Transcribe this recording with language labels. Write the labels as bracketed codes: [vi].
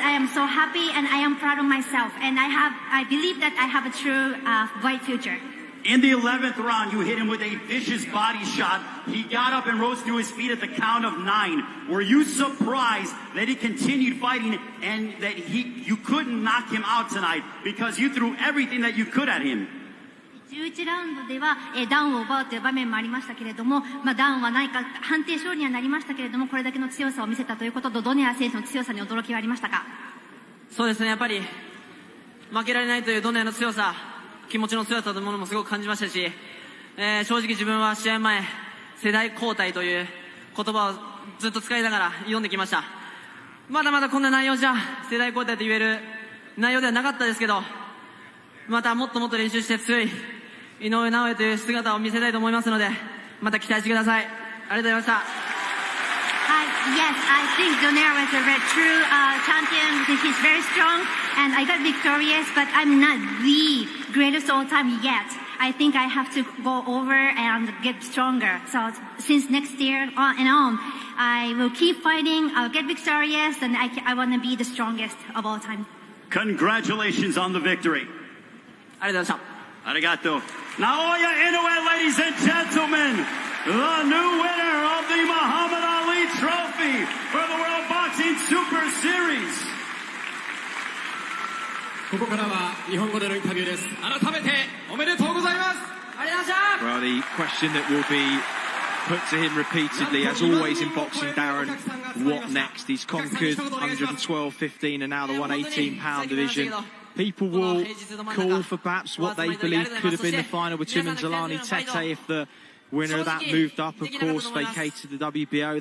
[en] I am so happy and I am proud of myself, and I believe that I have a true bright future. In the 11th round, you hit him with a vicious body shot. He got up and rose to his feet at the count of 9. Were you surprised that he continued fighting and that you couldn't knock him out tonight because you threw everything that you could at him? [ja] 11ラウンドでは、ダウンを奪うという場面もありましたけれども、ダウンは何か判定勝利にはなりましたけれども、これだけの強さを見せたということと、ドネア選手の強さに驚きはありましたか？そうですね、やっぱり負けられないというドネアの強さ、気持ちの強さというものもすごく感じましたし、正直自分は試合前、世代交代という言葉をずっと使いながら読んできました。まだまだこんな内容じゃ世代交代と言える内容ではなかったですけど、またもっともっと練習して強い井上尚弥という姿を見せたいと思いますので、また期待してください。ありがとうございました。 [en] Yes, I think Donaire was a true champion because he's very strong and I got victorious, but I'm not the greatest all time yet. I think I have to go over and get stronger. So since next year on and on, I will keep fighting, I'll get victorious, and I want to be the strongest of all time. Congratulations on the victory. [ja] ありがとうございました。 Arigato. [en] Naoya Inoue, ladies and gentlemen, the new winner of the Muhammad Ali Trophy for the World Boxing Super Series. [ja] ここからは日本語でのインタビューです。改めておめでとうございます。ありがとうございました。 [en] Well, the question that will be put to him repeatedly, as always in boxing, Darren, what next? He's conquered 112, 15 and now the 118-pound division. People will call for perhaps what they believe could have been the final between Zolani Tete if the winner of that moved up, of course, vacated the WBO.